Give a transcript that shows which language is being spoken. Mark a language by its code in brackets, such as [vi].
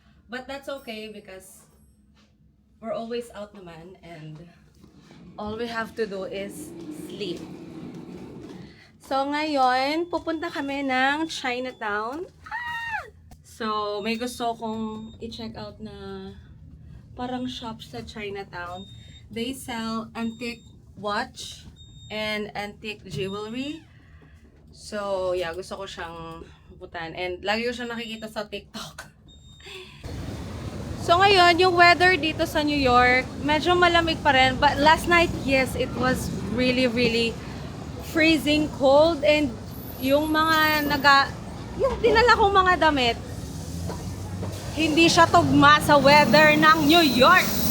[en] But that's okay because we're always out [tl] naman [en] and all we have to do is sleep. [tl] So, ngayon, pupunta kami ng Chinatown. So, may gusto kong i-check out na parang shop sa Chinatown. [en] They sell antique watch and antique jewelry. So, yeah, [tl] gusto ko siyang pupuntahan. And lagi ko siyang nakikita sa TikTok. So, ngayon, yung weather dito sa New York, medyo malamig pa rin. [en] But last night, yes, it was really, really freezing cold. [tl] And yung yung dinala kong mga damit, hindi siya tugma sa weather ng New York.